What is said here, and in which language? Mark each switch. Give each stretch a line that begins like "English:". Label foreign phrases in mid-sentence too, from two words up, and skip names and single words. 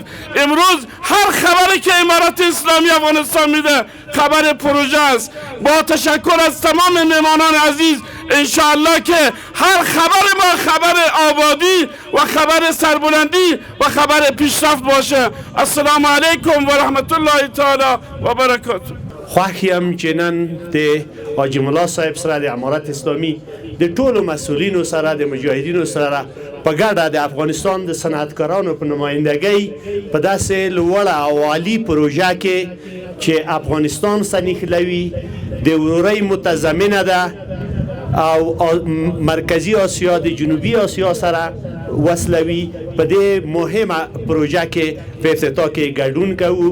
Persian: امروز هر خبری که امارت اسلامی افغانستان میده خبر پروژه است. با تشکر از تمام مهمانان عزیز، انشاءالله که هر خبر ما خبر آبادی و خبر سربلندی و خبر پیشرفت باشه.
Arabic: السلام علیکم و رحمت الله تعالی و برکاته.
Pashto: خواهیم چې نن د حاجی ملا صاحب سره د امارت اسلامي د ټولو مسؤلینو سره د مجاهدینو سره په ګډه د افغانستان د صنعتکارانو په نمایندګۍ په داسې لوړه او عالي پروژه کې چې افغانستان سنیخلوي د ورورۍ متضمنه ده او مرکزی آسیا د جنوبی آسیا سره وصلوي، په دې مهمه پروژه کې په افتتاح کې ګډون کوو.